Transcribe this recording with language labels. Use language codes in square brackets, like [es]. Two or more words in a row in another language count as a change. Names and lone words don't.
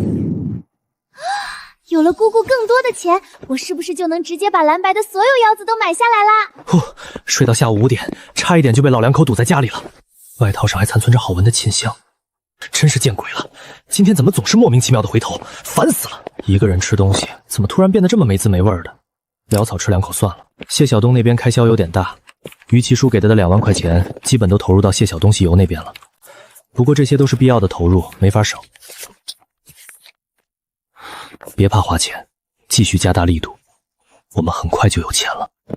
[zh] 有了姑姑更多的錢，我是不是就能直接把藍白的所有腰子都買下來啦？呼，睡到下午5點，差一點就被老两口堵在家裡了。外套上還殘存着好聞的沁香，真是見鬼了！今天怎麼總是莫名其妙的回頭，煩死了！一個人吃東西，怎麼突然變得這麼沒滋沒味的？潦草吃2口算了。謝曉東那邊開銷有點大，於其叔給他的2萬塊錢，基本都投入到謝曉東西遊那邊了。不過這些都是必要的投入，沒法省。別怕花錢，繼續加大力度，我們很快就有錢了。